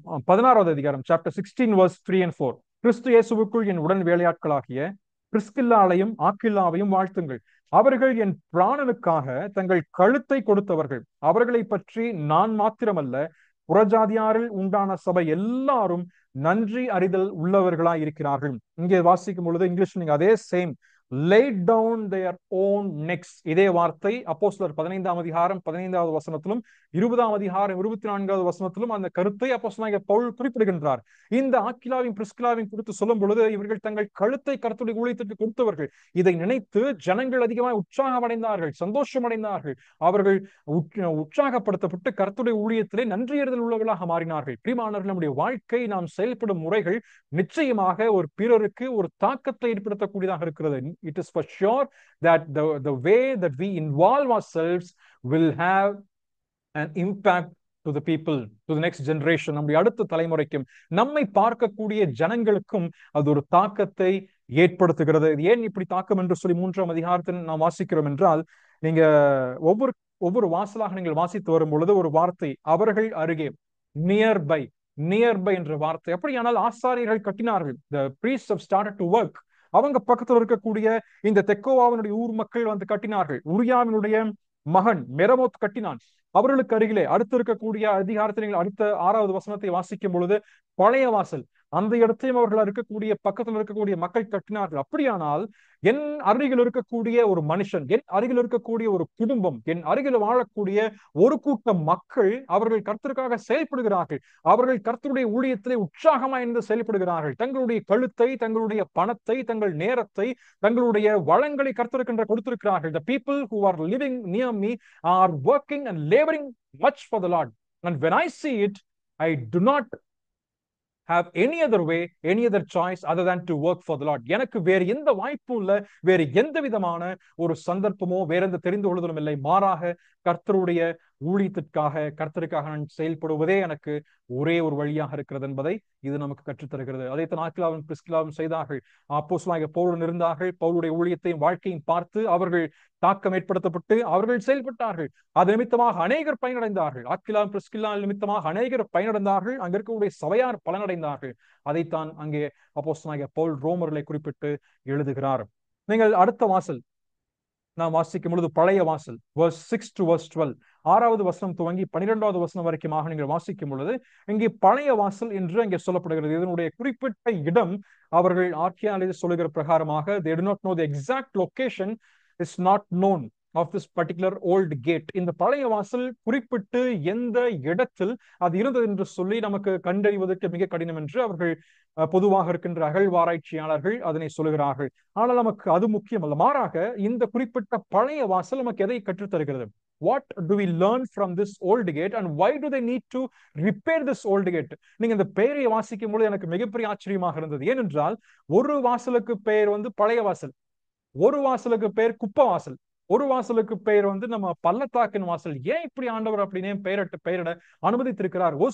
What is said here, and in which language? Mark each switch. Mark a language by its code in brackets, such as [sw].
[ta] 16 அதிகாரம் [en] chapter 16 verse 3 and 4. [ta] கிறிஸ்து இயேசுவுக்குள் என் உடன் வேலையாட்களாகிய பிரிஸ்கில்லாளையும் ஆக்கில்லாவையும் வாழ்த்துங்கள். அவர்கள் என் பிராணனுக்காக தங்கள் கழுத்தை கொடுத்தவர்கள். அவர்களை பற்றி நான் மாத்திரமல்ல, புறஜாதியாரில் உண்டான சபை எல்லாரும் நன்றி அறிதல் உள்ளவர்களாய் இருக்கிறார்கள். இங்கே வாசிக்கும் பொழுது இங்கிலீஷ் நீங்க அதே same [en] laid down their own necks. [ta] இதே வார்த்தை அப்போஸ்தலர் 15ஆம் அதிகாரம் 15வது வசனத்திலும் 20ஆம் அதிகாரம் 24வது வசனத்திலும் அந்த கருத்தை அப்போஸ்தலனாகிய பவுல் குறிப்பிடுகின்றார். இந்த ஆக்கிலாவின் பிரிஸ்கிலாவின் குறித்து சொல்லும் பொழுது இவர்கள் தங்கள் கழுத்தை கர்த்தருடைய ஊழியத்திற்கு கொடுத்தவர்கள். இதை நினைத்து ஜனங்கள் அதிகமாக உற்சாகமடைந்தார்கள், சந்தோஷமடைந்தார்கள். அவர்கள் உற்சாகப்படுத்தப்பட்டு கர்த்தருடைய ஊழியத்திலே நன்றியறிதல் உள்ளவர்களாக மாறினார்கள். பிரியமானவர்களே, நம்முடைய வாழ்க்கை, நாம் செயல்படும் முறைகள் நிச்சயமாக ஒரு பிறருக்கு ஒரு தாக்கத்தை ஏற்படுத்தக்கூடியதாக இருக்கிறது. [en] It is for sure that the way that we involve ourselves will have an impact to the people, to the next generation. [ta] நம்முடைய அடுத்த தலைமுறைக்கும் நம்மை பார்க்கக்கூடிய ஜனங்களுக்கும் அது ஒரு தாக்கத்தை ஏற்படுத்துகிறது. ஏன் இப்படி தாக்கம் என்று சொல்லி 3ஆம் அதிகாரத்தில் நாம் வாசிக்கிறோம் என்றால், நீங்க ஒவ்வொரு வாசலாக நீங்கள் வாசித்து வரும் பொழுது ஒரு வார்த்தை அவர்கள் அருகே, நியர்பை என்ற வார்த்தை. அப்படியானால் ஆசாரியர்கள் கட்டினார்கள். [en] The priests have started to work. [ta] அவங்க பக்கத்தில் இருக்கக்கூடிய இந்த தெக்கோவாவினுடைய ஊர் மக்கள் வந்து கட்டினார்கள். உரியாவினுடைய மகன் மெரமோத் கட்டினான். அவர்களுக்கு அருகிலே அடுத்து இருக்கக்கூடிய அதிகாரத்தில் நீங்கள் அடுத்த 6வது வசனத்தை வாசிக்கும் பொழுது பழைய வாசல், அந்த இடத்தையும் அவர்கள் இருக்கக்கூடிய பக்கத்தில் இருக்கக்கூடிய மக்கள் கட்டினார்கள். அப்படியானால் என் அருகில் இருக்கக்கூடிய ஒரு மனுஷன், என் அருகில் இருக்கக்கூடிய ஒரு குடும்பம், என் அருகில் வாழக்கூடிய ஒரு கூட்டம் மக்கள், அவர்கள் கர்த்தருக்காக செயல்படுகிறார்கள். அவர்கள் கர்த்தருடைய ஊழியத்திலே உற்சாகமாய் இருந்து செயல்படுகிறார்கள். தங்களுடைய கழுத்தை, தங்களுடைய பணத்தை, தங்கள் நேரத்தை, தங்களுடைய வளங்களை கர்த்தருக்கென்று கொடுத்திருக்கிறார்கள். [en] The people who are living near me are working and laboring much for the Lord. And when I see it, I do not have any other way, any other choice other than to work for the Lord. [ta] எனக்கு வேறு எந்த வாய்ப்பும் இல்லை, வேறு எந்த விதமான ஒரு சந்தர்ப்பமோ வேற எந்த தெரிந்து கொள்வதும் இல்லை. மாறாக கர்த்தருடைய ஊழியத்திற்காக, கர்த்தருக்காக நான் செயல்படுவதே எனக்கு ஒரே ஒரு வழியாக இருக்கிறது என்பதை இது நமக்கு கற்றுத்தருகிறது. அதைத்தான் ஆக்கிலாவும் பிரிஸ்கிலாவும் செய்தார்கள். அப்போஸ்தலனாகிய பவுலுடன் இருந்தார்கள். பவுலுடைய ஊழியத்தையும் வாழ்க்கையும் பார்த்து அவர்கள் தாக்கம் ஏற்படுத்தப்பட்டு அவர்கள் செயல்பட்டார்கள். அது நிமித்தமாக அநேகர் பயனடைந்தார்கள். ஆக்கிலாவும் பிரிஸ்கில்லாவின் நிமித்தமாக அநேகர் பயனடைந்தார்கள். அங்க இருக்கக்கூடிய சபையார் பலனடைந்தார்கள். அதைத்தான் அங்கே அப்போஸ்தலனாகிய பவுல் ரோமர்களை குறிப்பிட்டு எழுதுகிறார். நீங்கள் அடுத்த வாசல் நாம் வாசிக்கும் பொழுது பழைய வாசல், [en] verse 6 to verse 12, [ta] 6வது வசனம் துவங்கி 12வது வசனம் வரைக்குமாக நீங்கள் வாசிக்கும் பொழுது இங்கே பழைய வாசல் என்று அங்கே சொல்லப்படுகிறது. இதனுடைய குறிப்பிட்ட இடம் அவர்கள் ஆர்கியாலஜிஸ்ட் சொல்லுகிற பிரகாரமாக [en] they do not know the exact location, is not known of this particular old gate. [ta] இந்த பழைய வாசல் குறிப்பிட்டு எந்த இடத்தில் அது இருந்தது என்று சொல்லி நமக்கு கண்டறிவதற்கு மிக கடினம் என்று அவர்கள் பொதுவாக இருக்கின்ற அகழ்வாராய்ச்சியாளர்கள் அதனை சொல்லுகிறார்கள். ஆனால் நமக்கு அது முக்கியம் அல்ல. மாறாக இந்த குறிப்பிட்ட பழைய வாசல் நமக்கு எதை கற்றுத்தருகிறது? [en] What do we learn from this old gate and why do they need to repair this old gate? [ta] நீங்க இந்த பெயரை வாசிக்கும் பொழுது எனக்கு மிகப்பெரிய ஆச்சரியமாக இருந்தது. ஏனென்றால் ஒரு வாசலுக்கு பெயர் வந்து பழைய வாசல், ஒரு வாசலுக்கு பெயர் குப்பை வாசல், ஒரு வாசலுக்கு பெயர் வந்து நம்ம பள்ளத்தாக்கின் வாசல். ஏன் இப்படி ஆண்டவர் அப்படின்னே பெயரிட அனுமதித்திருக்கிறார்?